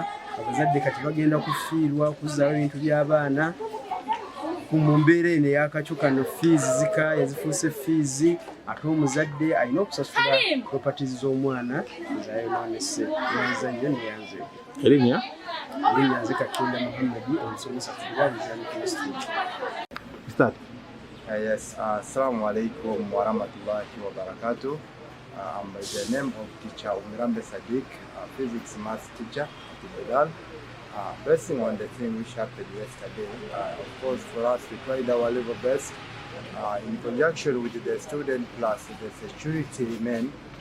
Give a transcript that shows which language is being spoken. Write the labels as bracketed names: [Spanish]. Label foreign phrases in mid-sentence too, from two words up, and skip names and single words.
[Ganda] Abazadde kati bagenda kufiirwa okuzzaawo ebintu by'abaana mu mbeera eno ey'akacyo kano. Fees zikaaye zifuuse fees ate omuzadde alina okusasula properties z'omwana zayonoonese. Yanza nnyo neyanze Erinnya nze Kakiri Muhammadi omusomesa ku Biral Islamic Institute. [English] Start. Yes, [Arabic] السلام عليكم ورحمة الله وبركاته. [English] By the name of teacher Emiranga Sadiq, physics maths teacher at Biral. Basing on the thing which happened yesterday, of course for us we tried our level best in conjunction with the student plus the security men.